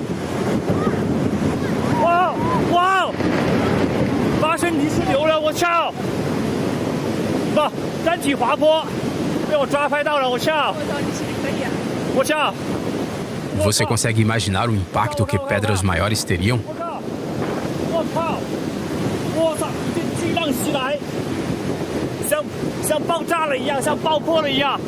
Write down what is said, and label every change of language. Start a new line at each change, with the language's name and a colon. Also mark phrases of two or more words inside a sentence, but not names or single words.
Chinese: Uau! Uau! 发生泥石流了，我操！不，单体滑坡，被我抓拍到了，我操！我操！
Portuguese: Você consegue imaginar o impacto que pedras maiores teriam?
Chinese: 我靠！我操！这巨浪袭来，像爆炸了一样，像爆破了一样。